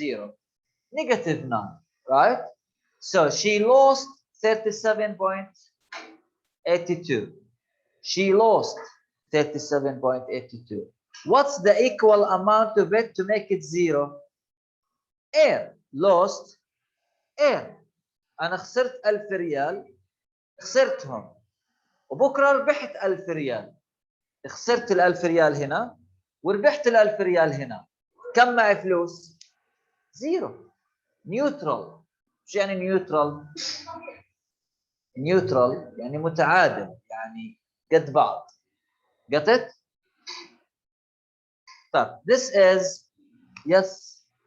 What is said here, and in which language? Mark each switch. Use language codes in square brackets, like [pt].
[en] 0. Negative 9, right? So she lost 37.82. She lost 37.82. What's the equal amount of it to make it 0? Air. Lost air. [ar] أنا خسرت 1000 ريال، خسرتهم، وبكرة ربحت 1000 ريال. خسرت 1000 ريال هنا وربحت 1000 ريال هنا. كم معي فلوس؟ 0. نيوترال. شو يعني نيوترال؟ نيوترال يعني متعادل، يعني قد بعض. [en] Got it? [ar] طيب [en] this is yes.